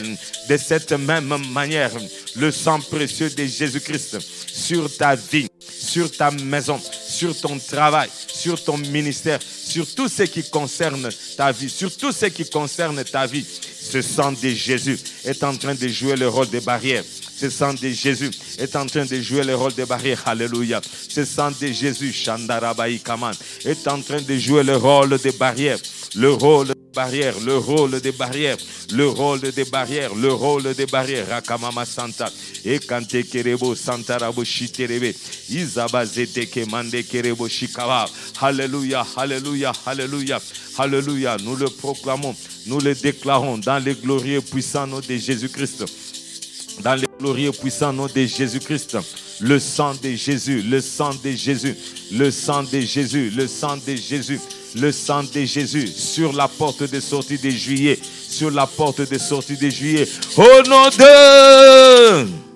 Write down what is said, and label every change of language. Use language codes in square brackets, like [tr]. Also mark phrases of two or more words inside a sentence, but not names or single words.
[fr] De cette même manière, le sang précieux de Jésus-Christ sur ta vie, sur ta maison, sur ton travail, sur ton ministère, sur tout ce qui concerne ta vie, sur tout ce qui concerne ta vie, ce sang de Jésus est en train de jouer le rôle de barrière. Ce sang de Jésus est en train de jouer le rôle de barrière. Alléluia. Ce sang de Jésus, Shandarabaï Kaman, est en train de jouer le rôle de barrière. Le rôle de barrière, le rôle de barrière, le rôle de barrière, le rôle de barrière. Rakamama Santa. Et Kante Kerebo Santa Rabo Shiterebe. Izabazete Kemande Kerebo Shikawa. Alléluia, alléluia, alléluia, alléluia. Nous le proclamons, nous le déclarons dans le glorieux puissant nom de Jésus-Christ. Dans le glorieux puissant nom de Jésus-Christ, le sang de Jésus, le sang de Jésus, le sang de Jésus, le sang de Jésus, le sang de Jésus sur la porte de sortie de juillet, sur la porte de sortie de juillet, au nom de...